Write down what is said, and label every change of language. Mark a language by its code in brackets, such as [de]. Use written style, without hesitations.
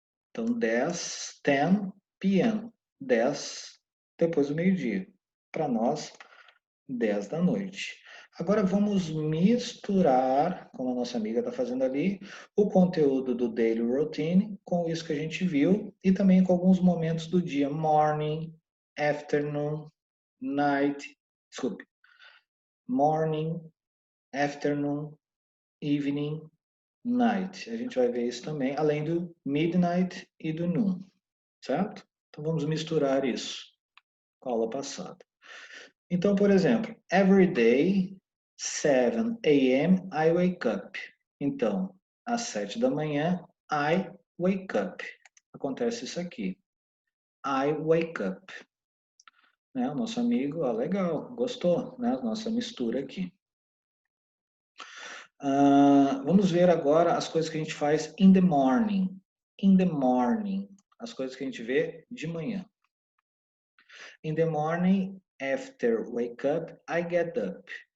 [pt] Então, 10 p.m. 10 depois do meio-dia. Para nós, 10 da noite. Agora vamos misturar, como a nossa amiga está fazendo ali, o conteúdo do Daily Routine com isso que a gente viu e também com alguns momentos do dia. [en] Morning, afternoon, night, [pt] desculpe. [en] Morning, afternoon, evening, night. [pt] A gente vai ver isso também, além do midnight e do noon, certo? Então vamos misturar isso com a aula passada. Então, por exemplo, [en] every day, 7 a.m., I wake up. [pt] Então, às 7 da manhã, [en] I wake up. [pt] Acontece isso aqui. [en] I wake up. [pt] Né? O nosso amigo, ó, legal, gostou, né? Nossa mistura aqui. Vamos ver agora as coisas que a gente faz [en] in the morning. In the morning. [pt] As coisas que a gente vê de manhã. [en] In the morning, after wake up, I get up.